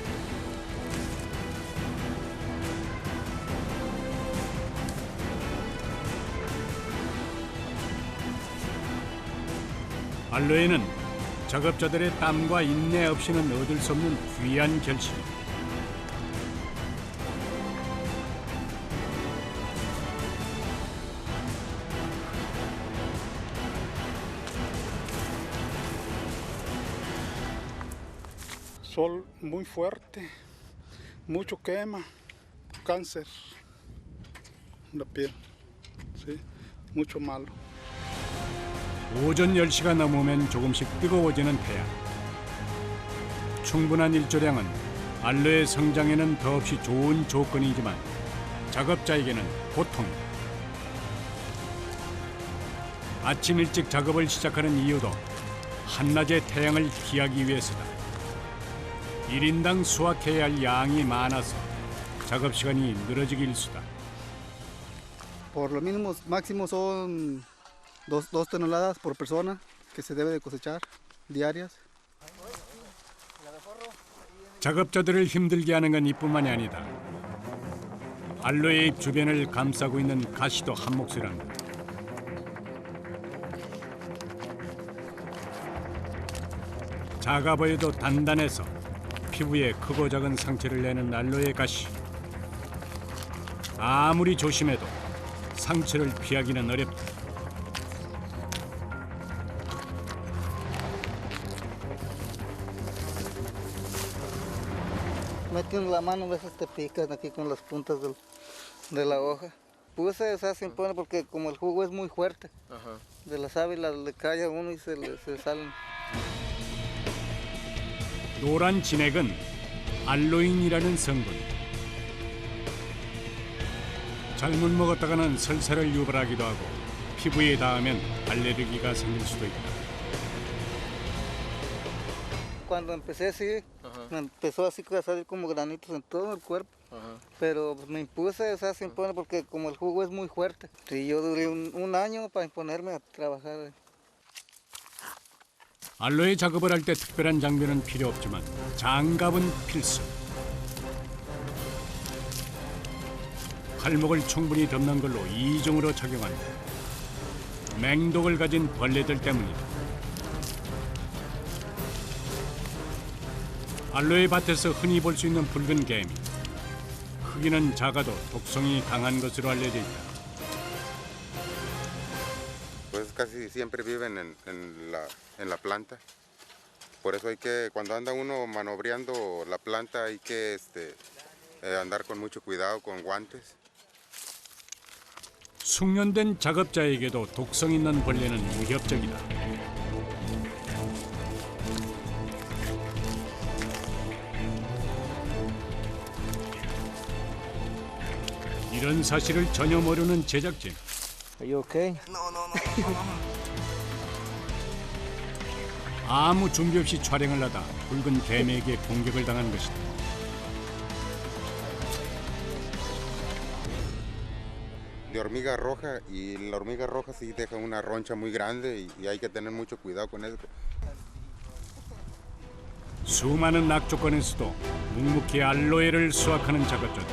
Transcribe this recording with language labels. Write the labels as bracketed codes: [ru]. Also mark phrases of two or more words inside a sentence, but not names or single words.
[ko] 알로에는 작업자들의 땀과 인내 없이는 얻을 수 없는 귀한 결실이다. [es] Sol muy fuerte, mucho quema, cáncer en la piel, ¿sí? Mucho malo. [ko] 오전 10시가 넘으면 조금씩 뜨거워지는 태양. 충분한 일조량은 알로에 성장에는 더없이 좋은 조건이지만 작업자에게는 고통이다. 아침 일찍 작업을 시작하는 이유도 한낮의 태양을 피하기 위해서다. 1인당 수확해야 할 양이 많아서 작업 시간이 늘어지기 일쑤다. [es] Por lo mínimo, máximo son 2 toneladas por persona que se debe de cosechar diarias. [ko] 작업자들을 힘들게 하는 건 이뿐만이 아니다. 알로에 잎 주변을 감싸고 있는 가시도 한 몫을 한다. 작아 보여도 단단해서 피부에 크고 작은 상처를 내는 알로에 가시. 아무리 조심해도 상처를 피하기는 어렵다. [es] meten la mano, a veces te pican aquí con las puntas de la hoja. Pues se hacen pone porque como el jugo es muy fuerte, de la sábila le cae a uno y se salen. [ko] 노란 진액은 알로인이라는 성분. 잘못 먹었다가는 설사를 유발하기도 하고 피부에 닿으면 알레르기가 생길 수도 있다. [es] cuando empecé así, me empezó así a salir como granitos en todo el cuerpo. Pero pues, me impuse, o sea, se impone porque como el jugo es muy fuerte. Y yo duré un año para imponerme a trabajar. [ko] 알로에 작업을 할 때 특별한 장비는 필요 없지만 장갑은 필수. 팔목을 충분히 덮는 걸로 이중으로 착용한다. 맹독을 가진 벌레들 때문이다. 알로에 밭에서 흔히 볼 수 있는 붉은 개미. 크기는 작아도 독성이 강한 것으로 알려져 있다. [es] Pues casi siempre viven en la planta. Por eso hay que, cuando anda uno manobreando la planta, hay que andar con mucho cuidado con guantes. [ko] 숙련된 작업자에게도 독성 있는 벌레는 위협적이다. 이런 사실을 전혀 모르는 제작진. [en] Are you okay? [ko] 아무 준비 없이 촬영을 하다 붉은 개미에게 공격을 당한 것이다. [es] De hormiga roja, y la hormiga roja sí deja una roncha muy grande y hay que tener mucho cuidado con eso. [ko] 수많은 악조건에서도 묵묵히 알로에를 수확하는 작업자들.